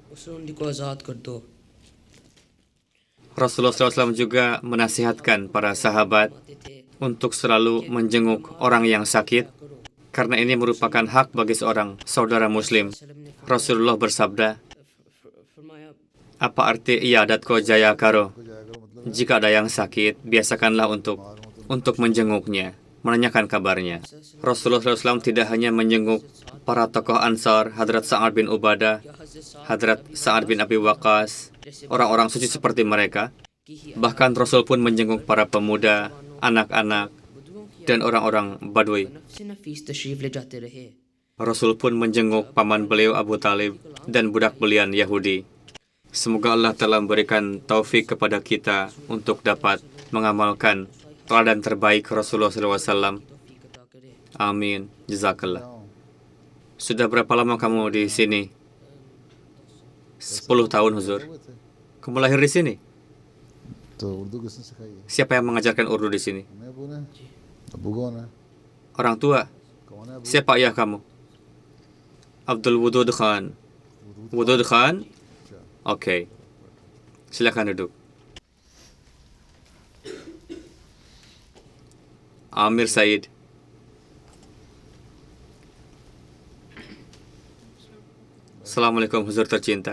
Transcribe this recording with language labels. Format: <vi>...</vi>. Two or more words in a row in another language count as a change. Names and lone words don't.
<id>Rasulullah SAW juga menasihatkan para sahabat untuk selalu menjenguk orang yang sakit, karena ini merupakan hak bagi seorang saudara muslim. Rasulullah bersabda, Apa arti</id> <hi>इयादत को जाया करो? को जाया करो मतलब</hi> <id>Jika ada yang sakit, biasakanlah untuk menjenguknya, menanyakan kabarnya. Rasulullah SAW tidak hanya menjenguk para tokoh Ansar, Hadrat Sa'ad bin Ubadah, Hadrat Sa'ad bin Abi Waqqas, orang-orang suci seperti mereka. Bahkan Rasul pun menjenguk para pemuda, anak-anak, dan orang-orang Badui.</id> <hi>से नफीस तशरीफ ले जाते रहे।</hi> <id>Rasul pun menjenguk paman beliau Abu Talib dan budak belian Yahudi. Semoga Allah telah memberikan taufik kepada kita untuk dapat mengamalkan teladan terbaik Rasulullah SAW. Amin. Jazakallah. Sudah berapa lama kamu di sini? 10 tahun, Huzur. Kamu lahir di sini?</id> <hi>तो उर्दू किसने सिखाई है?</hi> <id>Siapa yang mengajarkan Urdu di sini?</id> <hi>मैं अबू ने अबू कौन है?</hi> <id>Orang tua.</id> <hi>कौन है अबू?</hi> <id>Siapa ayah kamu? Abdul Wudud Khan. Wudud Khan? Oke. Silakan duduk. Amir Said. Assalamualaikum Huzur tercinta.</id>